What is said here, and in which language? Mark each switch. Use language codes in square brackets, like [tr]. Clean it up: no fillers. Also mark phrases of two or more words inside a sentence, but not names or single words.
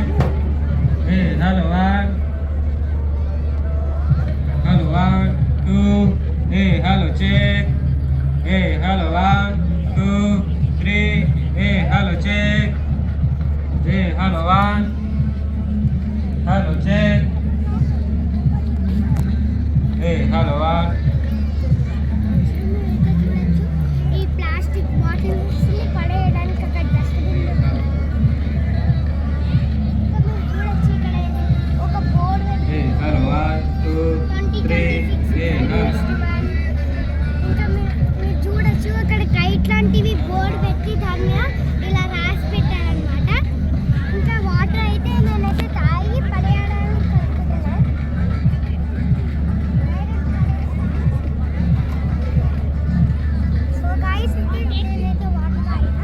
[en] Hey, hello 1. Hello 1, 2. Hey, hello check. Hey, hello 1, 2, 3. Hey, hello check. Hey, hello 1. Hello check. Hey, hello 1. [te] ఈ ప్లాస్టిక్ బాటిల్స్ పడేయడానికి అక్కడ డస్ట్బిన్ చూడొచ్చు. ఇక్కడ ఒక బోర్డు [en] Hey, hello 1, 2, 3. Hey, hello. [te] ఇంకా మీరు చూడొచ్చు అక్కడ కైట్ లాంటివి బోర్డు పెట్టి దాని మీద ఇలా రాసి పెట్టారనమాట. ఇంకా వాటర్ అయితే నేనైతే తాగి పడేయడానికి కలుపుతున్నాను. [en] so guys [te] నేనైతే వాటర్ తాగినా.